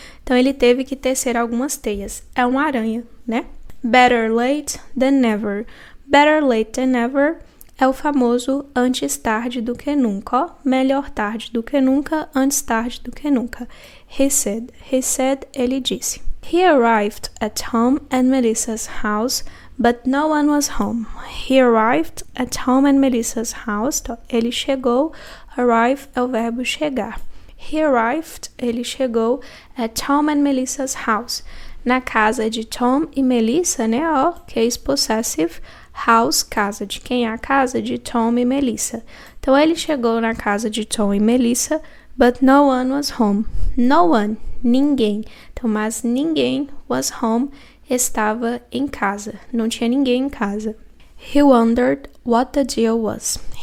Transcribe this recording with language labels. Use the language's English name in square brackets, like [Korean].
[Portuguese] Então, ele teve que tecer algumas teias. É uma aranha, né? [English] Better late than never. Better late than never [Portuguese] é o famoso antes tarde do que nunca. Melhor tarde do que nunca, antes tarde do que nunca. [English] He said, [Portuguese] ele disse. [English] He arrived at home at Melissa's house, but no one was home. He arrived at home at Melissa's house. [Portuguese] Então, ele chegou. [English] Arrive [Portuguese] é o verbo chegar. [English] He arrived, [Portuguese] ele chegou [English] at Tom and Melissa's house. [Portuguese] Na casa de Tom e Melissa, né? Case possessive. House, casa. De quem é a casa? De Tom e Melissa. Então, ele chegou na casa de Tom e Melissa, [English] but no one was home. No one, [Portuguese] ninguém. Então, mas ninguém [English] was home, [Portuguese] estava em casa. Não tinha ninguém em casa. [English] He wondered what the deal was.